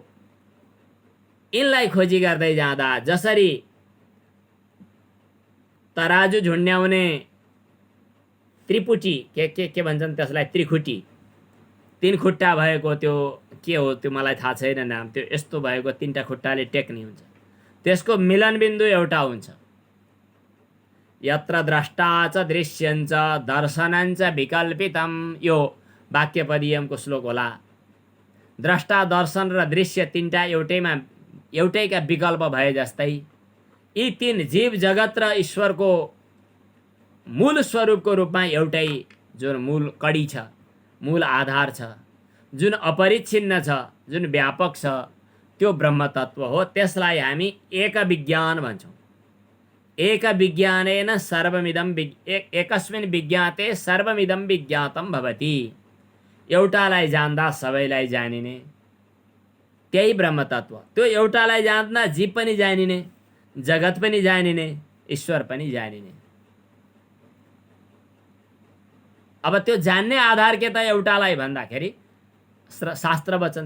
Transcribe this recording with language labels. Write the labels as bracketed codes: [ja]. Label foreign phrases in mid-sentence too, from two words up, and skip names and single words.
[ne] यिनलाई खोजी गर्दै जाँदा जसरी तराजु झुन्ड्याउने त्रिपुटी के भन्छन् त्यसलाई, त्रिखुटी, तीन खुट्टा भएको त्यो के हो, त्यो मलाई थाहा छैन नाम, त्यो यस्तो भएको तीनटा खुट्टाले टेक्ने हुन्छ, त्यसको मिलन बिन्दु एउटा हुन्छ। [sa] यत्र द्रष्टा च दृश्यञ्च दर्शनञ्च विकल्पितम्, [ne] यो वाक्यपदीयमको श्लोक होला। द्रष्टा, दर्शन र दृश्य तीनटा एउटैका विकल्प भए जस्तै यी तीन जीव जगत र ईश्वरको मूल स्वरूपको रूपमा एउटै जुन मूल कडी छ, मूल आधार छ, जुन अपरिच्छिन्न छ, जुन व्यापक छ, त्यो ब्रह्म तत्व हो। त्यसलाई हामी एक विज्ञान भन्छौँ। [sa] एक विज्ञानेन सर्वमिदं एकस्मिन् विज्ञाते सर्वमिदं विज्ञातं भवति। [ne] एउटालाई जान्दा सबैलाई जानिने त्यही ब्रह्म तत्व। त्यो एउटालाई जान्दा जीव पनि जानिने, जगत पनि जानिने, ईश्वर पनि जानिने। अब त्यो जान्ने आधार के त एउटालाई भन्दाखेरि शास्त्र वचन।